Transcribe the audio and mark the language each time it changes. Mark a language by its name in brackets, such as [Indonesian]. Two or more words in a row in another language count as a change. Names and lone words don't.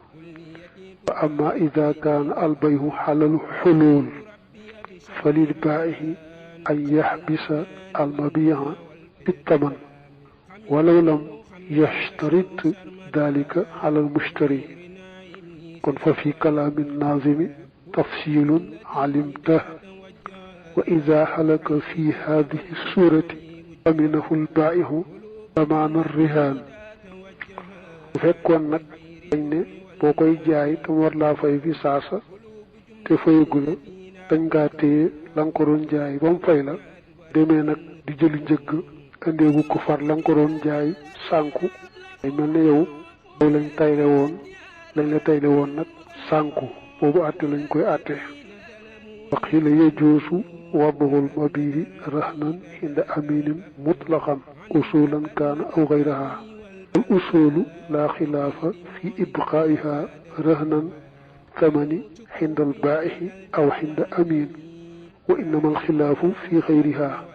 [Arabic] وأما إذا كان البيع على الحلول فللبائع أن يحبس المبيع بالثمن ولو لم يشترط ذلك على المشتري. كن ففي كلام الناظم تفصيل علمته. وإذا هلك في هذه السورة فمنه البائع ضمان الرهان. [Wolof] فكون نك ne boo koy jaay te war laa fay fi saasa te fayagula dañ ngaa téye la nga ko doon jaay ba mu fay la demee nag di jëli njëgg andeegu ko far la nga ko doon jaay sànku ay mel ne yow lañ la tayle woon nag sànku boobu àtte lañ koy àtte. [Arabic] وقيل يجوز وضع المبيع رهنا عند أمين مطلقا أصولا كان أو غيرها. الأصول لا خلاف في إبقائها رهنا ثمن عند البائع أو عند أمين، وإنما الخلاف في غيرها.